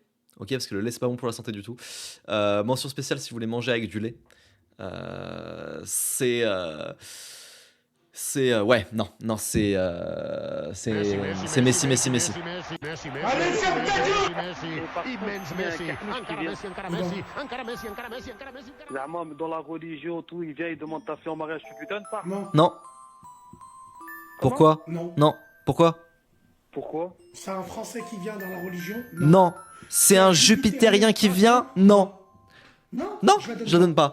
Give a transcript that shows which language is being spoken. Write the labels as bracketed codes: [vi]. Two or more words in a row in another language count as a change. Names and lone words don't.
[fr] Ok, parce que le lait c'est pas bon pour la santé du tout. Mention spéciale si vous les mangez avec du lait. C'est ouais, non, c'est Messi. Messi, Messi. Allez, ferme ta gueule. Immense Messi. [ca] Encara Messi, encara Messi. Encara Messi, encara Messi, encara Messi. [fr] Zama, dans la religion, tout, il vient, il demande ta fille en mariage, tu lui donnes pas. Non, Non. Pourquoi? non. Non. Pourquoi? Pourquoi? C'est un Français qui vient dans la religion? Non. C'est un Jupitérien qui vient? Non. Non, je la donne pas.